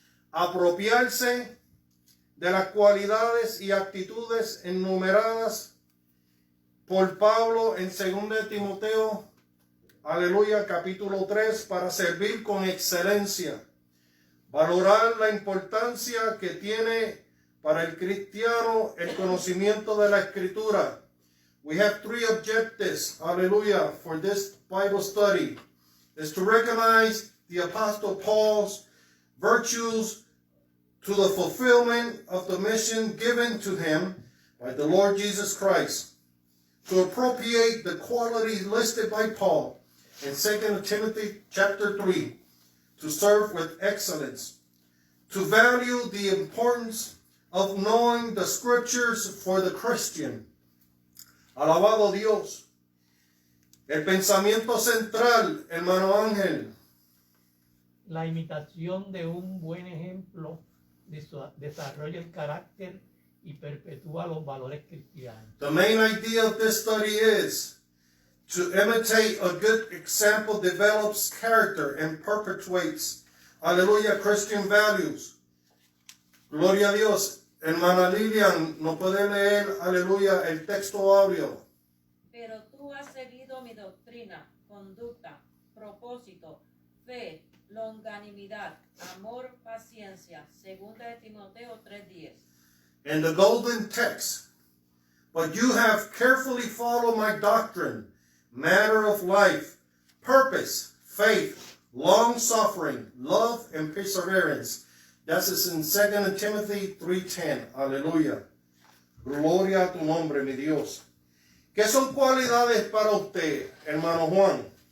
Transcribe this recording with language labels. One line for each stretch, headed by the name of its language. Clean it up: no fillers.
Spanish: Apropiarse de las cualidades y actitudes enumeradas por Pablo en 2 de Timoteo, aleluya, capítulo 3, para servir con excelencia. Valorar la importancia que tiene para el cristiano el conocimiento de la Escritura.
English: We have three objectives, hallelujah, for this Bible study. Is to recognize the Apostle Paul's virtues to the fulfillment of the mission given to him by the Lord Jesus Christ. To appropriate the qualities listed by Paul in 2 Timothy chapter 3. To serve with excellence. To value the importance of knowing the scriptures for the Christian.
Spanish: Alabado Dios. El pensamiento central, hermano Ángel. La imitación de un buen ejemplo desarrolla el carácter y perpetúa los valores cristianos.
English: The main idea of this study is to imitate a good example develops character and perpetuates, hallelujah, Christian values.
Spanish: Gloria a Dios. hermana Lilian, ¿no puede leer, aleluya, el texto áureo? Pero tú has seguido mi doctrina, conducta, propósito, fe, longanimidad, amor, paciencia. Segunda de Timoteo 3:10.
English: In the golden text, but you have carefully followed my doctrine, manner of life, purpose, faith, long-suffering, love, and perseverance. That is in 2 Timothy 3:10. Aleluya.
Spanish: Gloria a tu nombre, mi Dios. ¿Qué son cualidades para usted, hermano Juan?